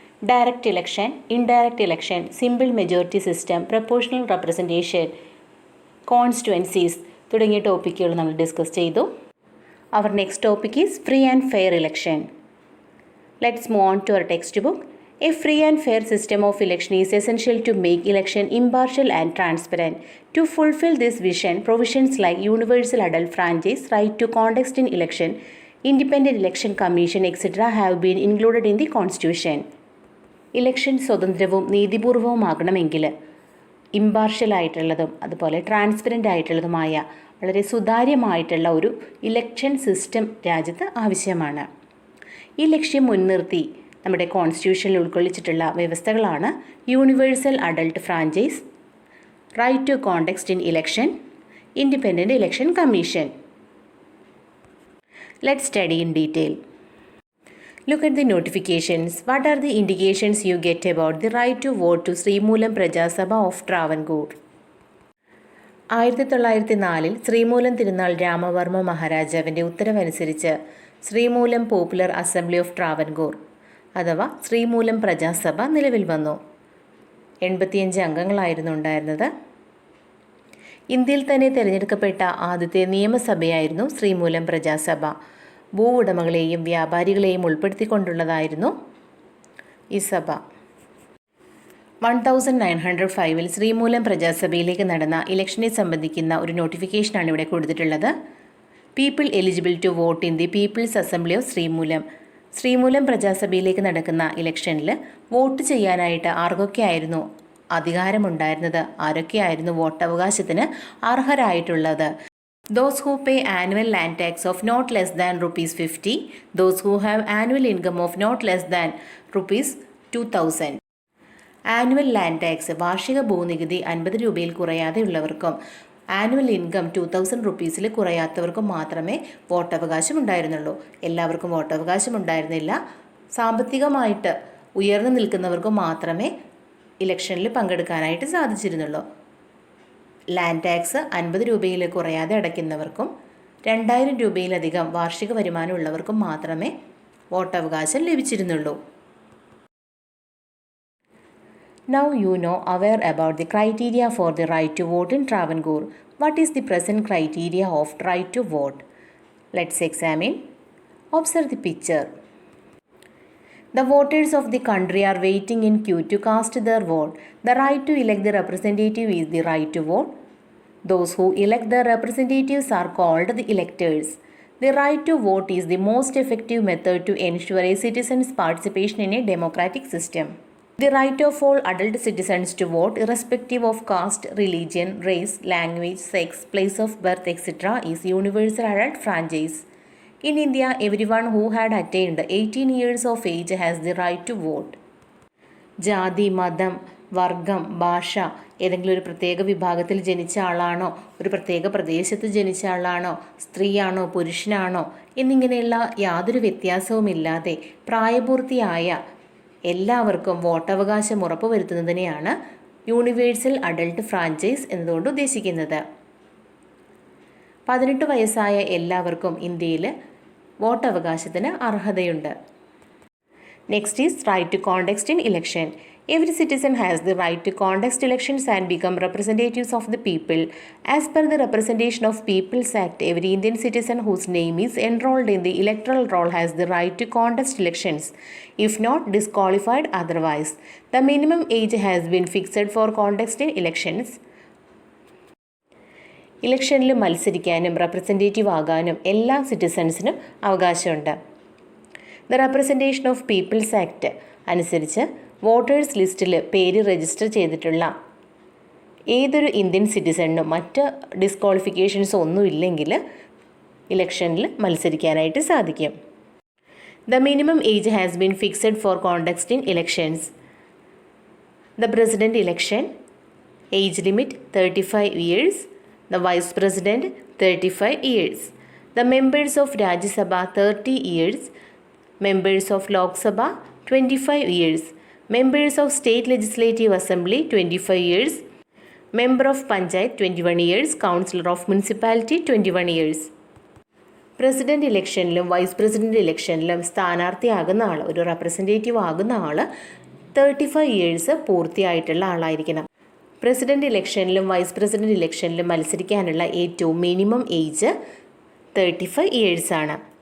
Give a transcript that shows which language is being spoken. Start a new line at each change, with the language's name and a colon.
Malayalam: Direct election, indirect election, simple majority system, proportional representation, കോൺസ്റ്റുവൻസീസ് തുടങ്ങിയ ടോപ്പിക്കുകൾ നമ്മൾ discuss ചെയ്തു.
English: Our next topic is free and fair election. Let's move on to our textbook. A free and fair system of election is essential to make election impartial and transparent. To fulfill this vision, provisions like universal adult franchise, right to contest in election, independent election commission, etc. have been included in the constitution.
Malayalam: Election സ്വതന്ത്രവും നീതിപൂർവവുമാകണമെങ്കിൽ impartial ആയിട്ടുള്ളതും അതുപോലെ transparent ആയിട്ടുള്ളതുമായ വളരെ സുതാര്യമായിട്ടുള്ള ഒരു election system രാജ്യത്ത് ആവശ്യമാണ്. ഈ ലക്ഷ്യം മുൻനിർത്തി നമ്മുടെ കോൺസ്റ്റിറ്റ്യൂഷനിൽ ഉൾക്കൊള്ളിച്ചിട്ടുള്ള വ്യവസ്ഥകളാണ് universal adult franchise, right to contest in election, independent election commission.
English: Let's study in detail. Look at the notifications. What are the indications you get about the right to vote to Sreemoolam Prajasabha of Travancore?
Malayalam: 1904 Sreemoolam Thirunal Ramavarma മഹാരാജാവിൻ്റെ ഉത്തരവനുസരിച്ച് Sreemoolam popular assembly of Travancore അഥവാ ശ്രീമൂലം പ്രജാസഭ നിലവിൽ വന്നു. 85 അംഗങ്ങളായിരുന്നു ഉണ്ടായിരുന്നത്. ഇന്ത്യയിൽ തന്നെ തിരഞ്ഞെടുക്കപ്പെട്ട ആദ്യത്തെ നിയമസഭയായിരുന്നു ശ്രീമൂലം പ്രജാസഭ. ഭൂവുടമകളെയും വ്യാപാരികളെയും ഉൾപ്പെടുത്തിക്കൊണ്ടുള്ളതായിരുന്നു ഈ സഭ. 1905 ശ്രീമൂലം പ്രജാസഭയിലേക്ക് നടന്ന ഇലക്ഷനെ സംബന്ധിക്കുന്ന ഒരു നോട്ടിഫിക്കേഷനാണ് ഇവിടെ കൊടുത്തിട്ടുള്ളത്.
English: People eligible to vote in the people's assembly of Sreemoolam.
Malayalam: Sreemoolam പ്രജാസഭയിലേക്ക് നടക്കുന്ന ഇലക്ഷനിൽ വോട്ട് ചെയ്യാനായിട്ട് ആർക്കൊക്കെയായിരുന്നു അധികാരമുണ്ടായിരുന്നത്, ആരൊക്കെയായിരുന്നു വോട്ടവകാശത്തിന് അർഹരായിട്ടുള്ളത്?
English: Those who pay annual land tax of not less than ₹50, those who have annual income of not less than ₹2,000.
Malayalam: Annual land tax വാർഷിക ഭൂനികുതി 50 രൂപയിൽ കുറയാതെ ഉള്ളവർക്കും annual income 2,000 റുപ്പീസിൽ കുറയാത്തവർക്കും മാത്രമേ വോട്ടവകാശം ഉണ്ടായിരുന്നുള്ളൂ. എല്ലാവർക്കും വോട്ടവകാശം ഉണ്ടായിരുന്നില്ല. സാമ്പത്തികമായിട്ട് ഉയർന്നു നിൽക്കുന്നവർക്കും മാത്രമേ ഇലക്ഷനിൽ പങ്കെടുക്കാനായിട്ട് സാധിച്ചിരുന്നുള്ളൂ. ലാൻഡ് ടാക്സ് 50 രൂപയിൽ കുറയാതെ അടയ്ക്കുന്നവർക്കും 2,000 രൂപയിലധികം വാർഷിക വരുമാനം ഉള്ളവർക്കും മാത്രമേ വോട്ടവകാശം ലഭിച്ചിരുന്നുള്ളൂ.
English: Now you know aware about the criteria for the right to vote in Travancore. What is the present criteria of right to vote? Let's examine. Observe the picture. The voters of the country are waiting in queue to cast their vote. The right to elect the representative is the right to vote. Those who elect their representatives are called the electors. The right to vote is the most effective method to ensure a citizen's participation in a democratic system. The right of all adult citizens to vote, irrespective of caste, religion, race, language, sex, place of birth, etc., is universal adult franchise. In India, everyone who had attained 18 years of age has the right to vote.
Malayalam: ജാതി, മതം, വർഗം, ഭാഷ, ഏതെങ്കിലും ഒരു പ്രത്യേക വിഭാഗത്തിൽ ജനിച്ച ആളാണോ, ഒരു പ്രത്യേക പ്രദേശത്ത് ജനിച്ച ആളാണോ, സ്ത്രീയാണോ പുരുഷനാണോ എന്നിങ്ങനെയുള്ള യാതൊരു വ്യത്യാസവുമില്ലാതെ പ്രായപൂർത്തിയായ എല്ലാവർക്കും വോട്ടവകാശം ഉറപ്പുവരുത്തുന്നതിനെയാണ് യൂണിവേഴ്സൽ അഡൾട്ട് ഫ്രാഞ്ചൈസ് എന്നതുകൊണ്ട് ഉദ്ദേശിക്കുന്നത്. 18 വയസ്സായ എല്ലാവർക്കും ഇന്ത്യയിൽ വോട്ടവകാശത്തിന് അർഹതയുണ്ട്.
English: Next is right to contest in election. Every citizen has the right to contest elections and become representatives of the people. As per the Representation of Peoples Act, every Indian citizen whose name is enrolled in the electoral roll has the right to contest elections, if not disqualified otherwise. The minimum age has been fixed for contest in elections.
Malayalam: ഇലക്ഷനിൽ മത്സരിക്കാനും representative ആകാനും എല്ലാ സിറ്റിസൺസിനും അവകാശമുണ്ട്. The representation of people's act അനുസരിച്ച് voters ലിസ്റ്റിൽ പേര് register ചെയ്തിട്ടുള്ള ഏതൊരു Indian സിറ്റിസണിനും മറ്റ് ഡിസ്ക്വാളിഫിക്കേഷൻസ് ഒന്നുമില്ലെങ്കിൽ ഇലക്ഷനിൽ മത്സരിക്കാനായിട്ട് സാധിക്കും.
English: The minimum age has been fixed for contest in elections. The president election age limit 35 years. The vice president 35 years. The members of Rajya Sabha 30 years. Members of Lok Sabha 25 years. Members of State Legislative Assembly 25 years. Member of Panchayat 21 years, Councillor of Municipality 21 years.
Malayalam: President ഇലക്ഷനിലും vice president ഇലക്ഷനിലും സ്ഥാനാർത്ഥിയാകുന്ന ആൾ, ഒരു representative ആകുന്ന ആൾ 35 years പൂർത്തിയായിട്ടുള്ള ആളായിരിക്കണം. President ഇലക്ഷനിലും vice president ഇലക്ഷനിലും മത്സരിക്കാനുള്ള ഏറ്റവും minimum age 35 ഇയേഴ്സാണ്.